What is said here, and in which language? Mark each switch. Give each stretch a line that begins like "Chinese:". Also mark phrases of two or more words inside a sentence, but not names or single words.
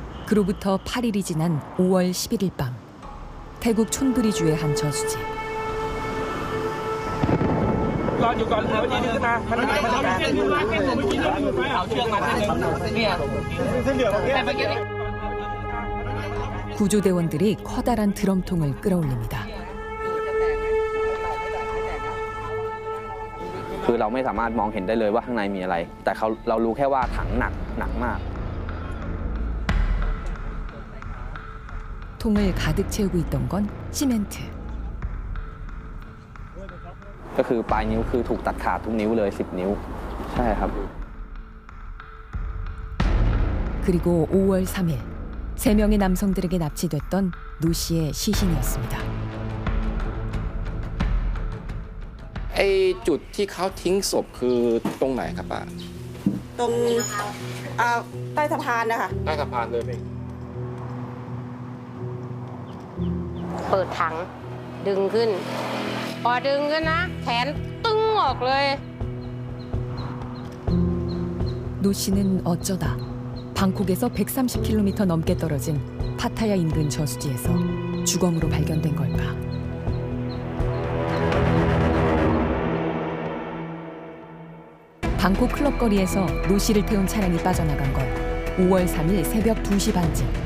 Korean: 그로부터 8일이 지난 5월 11일 밤 태국 촌부리주의 한 저수지. 구조대원들이 커다란 드럼통을 끌어올립니다.
Thai: คือเราไม่สามารถมองเห็นได้เลยว่าข้างในมีอะไรแต่เรารู้แค่ว่าถังหนักมาก
Korean: 통을 가득 채우고 있던 건 시멘트.
Thai: ก็คือปลายนิ้วคือถูกตัดขาดทุกนิ้วเลย10 นิ้วใช่ครับ
Korean: 그리고 5월 3일 3명의 남성들에게 납치됐던 노 씨의 시신이었습니다.
Thai: ไอ้จุดที่เขาทิ้งศพคือตรงไหนครับป้า ตรงใต้สะพานนะคะ ใต้สะพานเลย เปิดถังดึงขึ้นพอดึงขึ้นนะแขนตึงออกเลย
Korean: 노 씨는 어쩌다 방콕에서 130km 넘게 떨어진 파타야 인근 저수지에서 주검으로 발견된 걸까. 방콕 클럽 거리에서 노 씨를 태운 차량이 빠져나간 건 5월 3일 새벽 2시 반쯤.